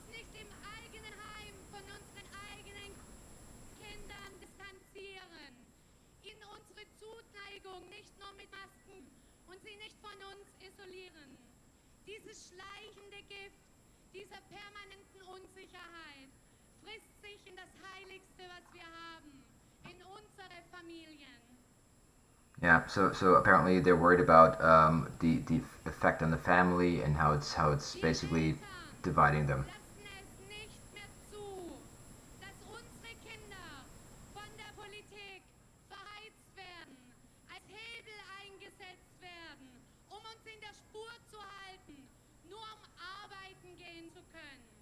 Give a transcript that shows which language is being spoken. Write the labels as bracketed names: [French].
[German] nicht im eigenen Heim von unseren eigenen Kindern distanzieren, ihnen unsere Zuneigung nicht nur mit Masken und sie nicht von uns isolieren. Dieses schleichende Gift dieser permanenten Unsicherheit frisst sich in das Heiligste, was wir haben, in unsere Familien. [English] Yeah, so apparently they're worried about the effect on the family and how it's basically dividing them. [German] Lassen es nicht mehr zu, dass unsere Kinder von der Politik verheizt werden, als Hebel eingesetzt werden, um uns in der Spur zu halten, nur um arbeiten gehen zu können.